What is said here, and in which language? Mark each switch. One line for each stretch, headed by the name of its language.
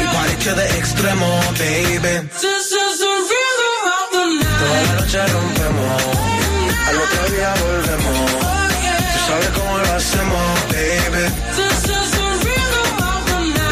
English: We party to the extremo, baby. This is the rhythm of the night.
Spanish: Toda la noche rompemos.
English: Oh, night.
Spanish: Al otro día volvemos.
English: Oh, yeah.
Spanish: Tú sabes cómo lo hacemos, baby.
English: This is the rhythm of the night.